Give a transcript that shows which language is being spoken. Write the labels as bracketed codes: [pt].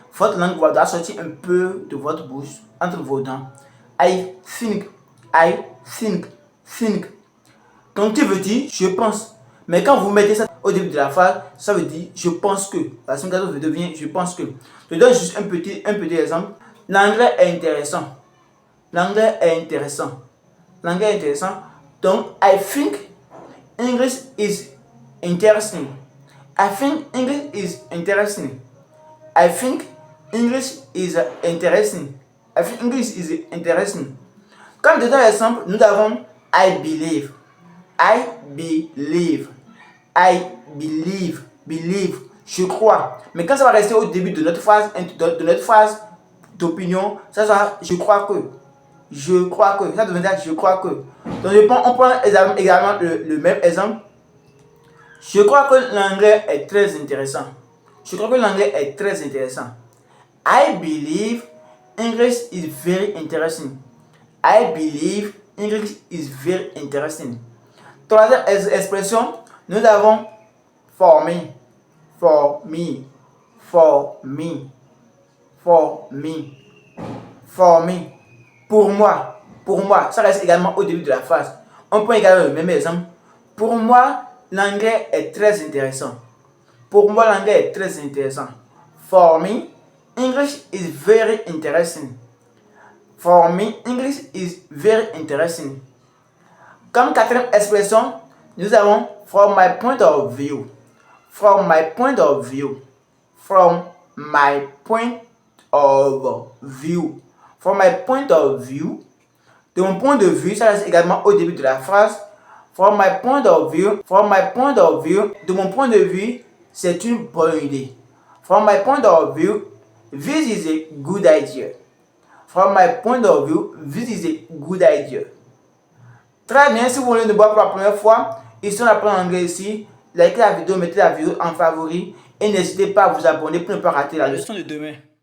[fr] Votre langue doit sortir un peu de votre bouche, entre vos dents. [en] I think. I think. Think. [fr] Donc tu veux dire je pense. Mais quand vous mettez ça au début de la phrase, ça veut dire je pense que. La syntaxe devient je pense que. Je donne juste un petit exemple. L'anglais est intéressant. L'anglais est intéressant. L'anglais est intéressant. Donc, [en] I think English is interesting. I think English is interesting. I think English is interesting. I think English is interesting. [fr] Comme deuxième exemple, nous avons [en] I believe. I believe. I believe. Believe. [fr] Je crois. Mais quand ça va rester au début de notre phrase d'opinion, ça sera je crois que. Je crois que. Ça deviendra je crois que. Donc on prend également le même exemple. Je crois que l'anglais est très intéressant. Je crois que l'anglais est très intéressant. [en] I believe English is very interesting. I believe English is very interesting. [fr] Troisième expression, nous avons [en] for me, for me, for me, for me, for me. [fr] Pour moi, ça reste également au début de la phrase. On prend également le même exemple. Pour moi, l'anglais est très intéressant. Pour moi, l'anglais est très intéressant. [en] For me, English is very interesting. For me, English is very interesting. [fr] Comme quatrième expression, nous avons [en] from my point of view. From my point of view. From my point of view. From my point of view. [fr] De mon point de vue, ça reste également au début de la phrase. [en] From my point of view. From my point of view. [fr] De mon point de vue, c'est une bonne idée. [en] From my point of view, this is a good idea. From my point of view, this is a good idea. [fr] Très bien, si vous voulez nous voir pour la première fois, ici on apprend l'anglais ici. Likez la vidéo, mettez la vidéo en favori et n'hésitez pas à vous abonner pour ne pas rater la leçon de demain.